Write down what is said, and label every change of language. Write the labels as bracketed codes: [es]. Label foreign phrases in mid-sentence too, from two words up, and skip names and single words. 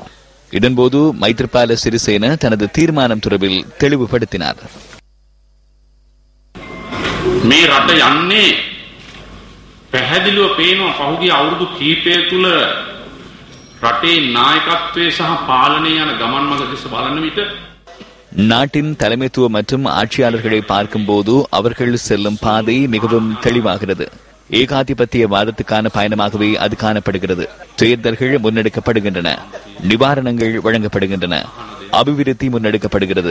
[ta] இதன்போது மைத்ரிபால சிறிசேன தனது தீர்மானம் தொடர்பில் தெளிவுபடுத்தினார். [si] මේ රට යන්නේ පැහැදිලිව පේනවා පහුගිය අවුරුදු කීපය තුල රටේ නායකත්වයේ සහ පාලනය යන ගමන් මඟ දෙස බලන විට [ta] நாட்டின் தலைமைத்துவம் மற்றும் ஆட்சியாளர்களை பார்க்கும்போது அவர்கள் செல்லும் பாதை மிகவும் தெளிவாகிறது. ஏகாதிபத்திய வாதத்துக்கான பயணமாகவே அது காணப்படுகிறது. தேர்தல்கள் முன்னெடுக்கப்படுகின்றன, நிவாரணங்கள் வழங்கப்படுகின்றன, அபிவிருத்தி முன்னெடுக்கப்படுகிறது.